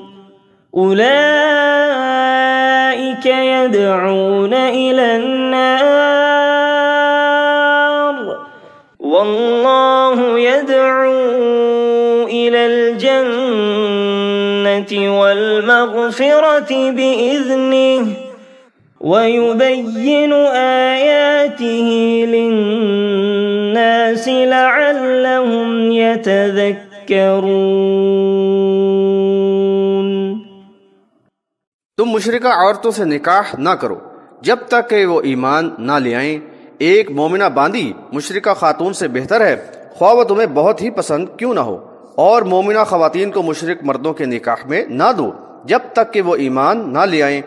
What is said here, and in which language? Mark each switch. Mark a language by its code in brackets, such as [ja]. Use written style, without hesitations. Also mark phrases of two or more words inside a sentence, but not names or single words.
[ar] أولئك يدعون إلى النار والله يدعو إلى الجنة والمغفرة بإذنه ويبين آياته للناس لعلهم يتذكرون. [ur] تم مشرکہ عورتوں سے نکاح نہ کرو جب تک کہ وہ ایمان نہ لے آئیں. ایک مومنہ باندی مشرکہ خاتون سے بہتر ہے، خواہ وہ تمہیں بہت ہی پسند کیوں نہ ہو. اور مومنہ خواتین کو مشرک مردوں کے نکاح میں نہ دو جب تک کہ وہ ایمان نہ لے آئیں.